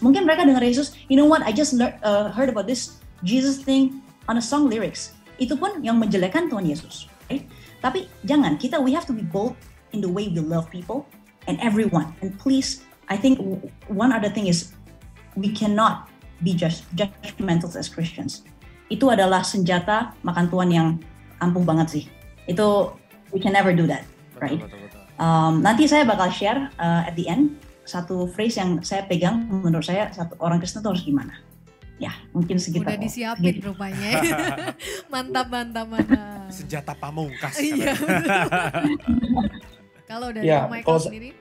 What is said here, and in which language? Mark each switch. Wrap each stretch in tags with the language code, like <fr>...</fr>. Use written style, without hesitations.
<id>Mungkin mereka dengar Yesus,</id> <en>you know what, I just heard about this Jesus thing on a song lyrics.</en> <id>Itu pun yang menjelekkan Tuhan Yesus,</id> <en>right?</en> <id>Tapi jangan,</id> <en>we have to be bold in the way we love people and everyone. And please, I think one other thing is we cannot be just judgmental as Christians.</en> <id>Itu adalah senjata makan Tuhan yang ampuh banget sih.</id> <en>Itu we can never do that, right?</en> <id>Betul. Nanti saya bakal share</id> <en>at the end</en> <id>satu phrase yang saya pegang, menurut saya satu orang Kristen itu harus gimana. Ya, mungkin segitu. Udah disiapin rupanya. Mantap. Senjata pamungkas. Iya. Kalau dari Michael sendiri?</id>